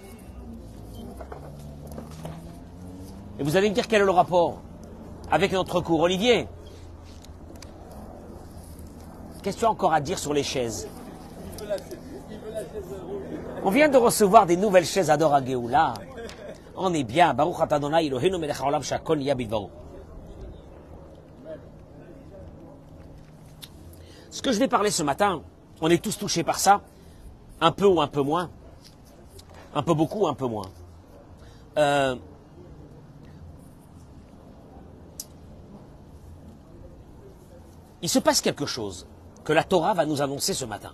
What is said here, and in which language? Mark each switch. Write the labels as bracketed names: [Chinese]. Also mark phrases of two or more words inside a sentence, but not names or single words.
[French] Et vous allez me dire quel est le rapport avec notre cours. Olivier, qu'est-ce que tu as encore à dire sur les chaises? On vient de recevoir des nouvelles chaises à Dor HaGeula. On est bien. [Hebrew] ברוך אתה אדני אלוהינו מלך העולם שהכל נהיה בדברו. [French] Ce que je vais parler ce matin, on est tous touchés par ça, un peu ou un peu moins, un peu beaucoup ou un peu moins. Il se passe quelque chose que la Torah va nous annoncer ce matin.